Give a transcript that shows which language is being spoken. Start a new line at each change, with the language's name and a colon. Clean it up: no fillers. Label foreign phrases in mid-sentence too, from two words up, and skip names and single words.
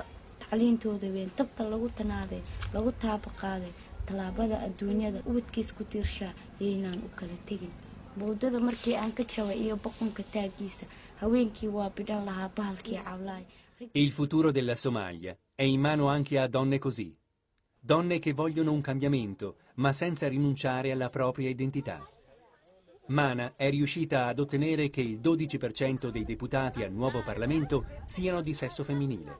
Somali: tacliintooda weyn tabta lagu tanaaday lagu taaba qaaday talaabada adduunyada ubadkiis ku tiirshaa yeynaan u kala tegin boodada markii aan ka jabay iyo boqonka taagiisa haweenkii waa bidhan lahaa bahalkii cawlaay.
Italian: Il futuro della Somalia è in mano anche a donne così. Donne che vogliono un cambiamento, ma senza rinunciare alla propria identità. Mana è riuscita ad ottenere che il 12% dei deputati al nuovo Parlamento siano di sesso femminile.